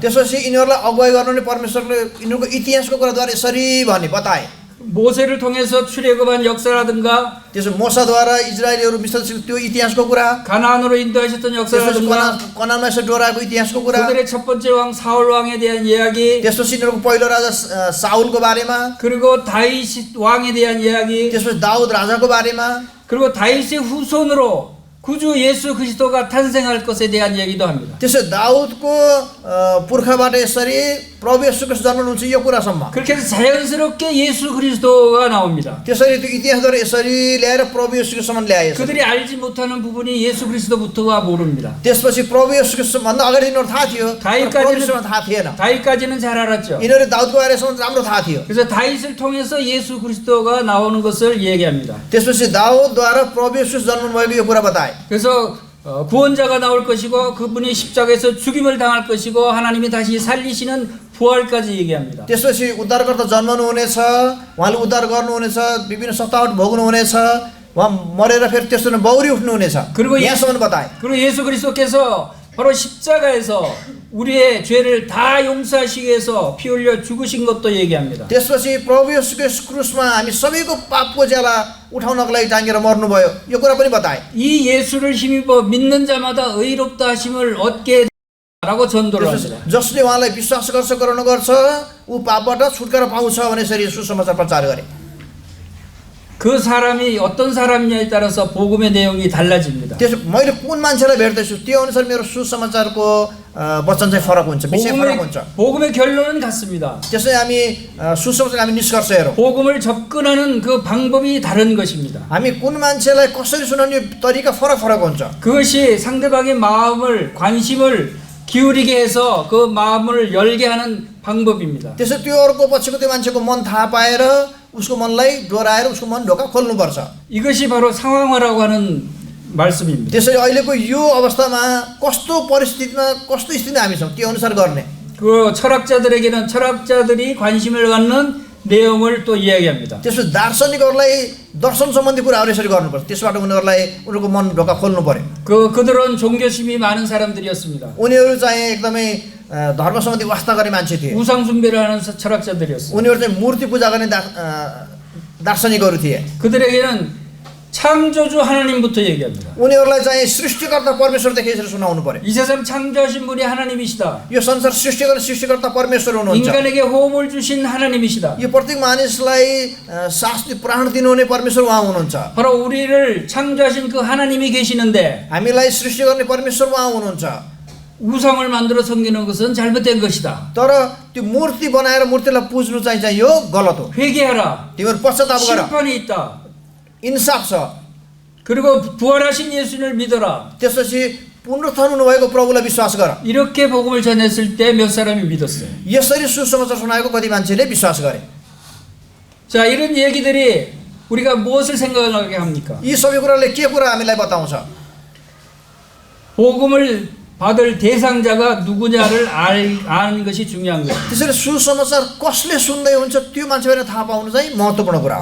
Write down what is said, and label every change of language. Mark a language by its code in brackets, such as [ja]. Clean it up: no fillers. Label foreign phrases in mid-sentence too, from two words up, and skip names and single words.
[ne] त्यसपछि यिनीहरूलाई अगुवाई गर्नु परमेश्वरले यिनीहरूको इतिहासको कुराद्वारा यसरी भने बताए। [ko] 모세를 통해서 출애굽한 역사라든가 [ne] त्यसो मोसाद्वारा इजरायलीहरू मिसर त्यो इतिहासको कुरा, [ko] 가나안으로 인도하셨던 [ne] त्यसपछि [ko] 역사라든가 [ne] कनानमा यसो डोराएको इतिहासको कुरा, [ko] 그들의 첫 번째 왕 사울 왕에 대한 이야기 [ne] त्यसपछि यिनीहरूको पहिलो राजा साउलको बारेमा, [ko] 그리고 다윗 왕에 대한 이야기 [ne] त्यसपछि दाउद राजाको बारेमा, [ko] 그리고 다윗의 후손으로 구주 예수 그리스도가 탄생할 것에 대한 얘기도 합니다. [ne] त्यसो दाउदको पुर्खाबाट यसरी प्रभु येशू ख्रीष्ट जन्मनुहुन्छ यो कुरासम्म। [ko] 그렇게 해서 자연스럽게 예수 그리스도가 나옵니다. [ne] त्यसरी त्यो इतिहासद्वारा यसरी ल्याएर प्रभु येशू ख्रीष्टसम्म ल्याए। [ko] 그들이 알지 못하는 부분이 예수 그리스도부터가 모릅니다. [ne] त्यसपछि प्रभु येशू ख्रीष्टभन्दा अगाडि यिनीहरू थाहा थियो, परमेश्वरमा थाहा थिएन। [ko] 다윗까지는 잘 알았죠. [ne] यिनीहरू दाउदको बारेसम्म राम्रो थाहा थियो। [ko] 그래서 다윗을 통해서 예수 그리스도가 나오는 것을 얘기합니다. [ne] त्यसपछि दाउदद्वारा प्रभु येशू जन्मनु भएको यो कुरा बताए। [ko] 그래서 구원자가 나올 것이고 그분이 십자가에서 죽임을 당할 것이고 하나님이 다시 살리시는 부활까지 얘기합니다. [ne] त्यसपछि उद्धारकर्ता जन्मनु हुनेछ, उहाँले उद्धार गर्नुहुनेछ, विभिन्न सतावट भोग्नुहुनेछ, उहाँ मरेर फेरि त्यसो बौरी उठ्नुहुनेछ। [ko] 그리고 [ne] यहाँसम्म बताए। [ko] 그리고 예수 그리스도께서 바로 십자가에서 우리의 죄를 다 용서하시기 위해서 피 흘려 죽으신 것도 얘기합니다. [ne] त्यसपछि प्रभु येशूको क्रुसमा हामी सबैको पापको ज्याला उठाउनको लागि टाँगेर मर्नुभयो यो कुरा पनि बताए। [ko] 이 예수를 힘입어 믿는 자마다 의롭다 하심을 얻게 라고 전도를 합니다. [ne] जसले उहाँलाई विश्वास गर्छ ग्रहण गर्छ ऊ पापबाट छुटकारा पाउँछ भने यसरी सुसमाचार प्रचार गरे। [ko] 그 사람이 어떤 사람이냐에 따라서 복음의 내용이 달라집니다. [ne] त्यसो मैले कुन मान्छेलाई भेट्दैछु त्यो अनुसार मेरो सुसमाचारको वचन चाहिँ फरक हुन्छ, विषय फरक हुन्छ। [ko] 복음의 결론은 같습니다. [ne] त्यसै हामी सुसमाचार हामी निष्कर्ष हेरौँ। [ko] 복음을 접근하는 그 방법이 다른 것입니다. [ne] हामी कुन मान्छेलाई कसरी सुनाउने तरिका फरक फरक हुन्छ। [ko] 그것이 상대방의 마음을 관심을 기울이게 해서 그 마음을 열게 하는 방법입니다. [ne] त्यसो त्यो अर्को पछिको त्यो मान्छेको मन थाहा पाएर उसको मनलाई डोराएर उसको मन ढोका खोल्नुपर्छ। [ko] 이것이 바로 상황화라고 하는 말씀입니다. [ne] त्यसरी अहिलेको यो अवस्थामा कस्तो परिस्थितिमा कस्तो स्थितिमा हामी छौँ त्यो अनुसार गर्ने। [ko] 그 철학자들에게는 철학자들이 관심을 갖는 내용을 또 이야기합니다. [ne] त्यसो दार्शनिकहरूलाई दर्शन सम्बन्धी कुराहरू यसरी गर्नुपर्छ। त्यसबाट उनीहरूलाई उनीहरूको मन ढोका खोल्नु पर्यो। [ko] 그들은 종교심이 많은 사람들이었습니다. [ne] उनीहरू चाहिँ एकदमै धर्म सम्बन्धी वास्ता गर्ने मान्छे थिए। [ko] 우상 숭배를 하는 철학자들이었어요. [ne] उनीहरू चाहिँ मूर्ति पूजा गर्ने दार्शनिकहरू थिए। [ko] 그들에게는 창조주 하나님부터 얘기합니다. [ne] उनीहरूलाई चाहिँ सृष्टिकर्ता परमेश्वरदेखि यसरी सुनाउनु पर्यो। [ko] 이 세상 창조하신 분이 하나님이시다. [ne] यो संसार सृष्टि गर्ने सृष्टिकर्ता परमेश्वर हुनुहुन्छ। [ko] 인간에게 호흡을 주신 하나님이시다. [ne] यो प्रत्येक मानिसलाई सास प्राण दिनुहुने परमेश्वर उहाँ हुनुहुन्छ। [ko] 바로 우리를 창조하신 그 하나님이 계시는데 [ne] हामीलाई सृष्टि गर्ने परमेश्वर उहाँ हुनुहुन्छ। [ko] 우상을 만들어 섬기는 것은 잘못된 것이다. [ne] तर त्यो मूर्ति बनाएर मूर्तिलाई पुज्नु चाहिँ यो गलत हो। [ko] 회개하라. [ne] तिमीहरू पश्चाताप गर, [ko] 심판이 있다. [ne] इन्साफ छ। [ko] 그리고 부활하신 예수를 믿어라. [ne] त्यसपछि पुनरुत्थान हुनुभएको प्रभुलाई विश्वास गर। [ko] 이렇게 복음을 전했을 때 몇 사람이 믿었어요. [ne] यसरी सुसमाचार सुनाएको कति मान्छेले विश्वास गरे। [ko] 자, 이런 얘기들이 우리가 무엇을 생각하게 합니까? [ne] यी सबै कुराले के कुरा हामीलाई बताउँछ? [ko] 복음을 받을 대상자가 누구냐를 아는 것이 중요한 거예요. [ne] त्यसरी सुसमाचार कसले सुन्दै हुन्छ त्यो मान्छेले थाहा पाउनु चाहिँ महत्त्वपूर्ण कुरा हो।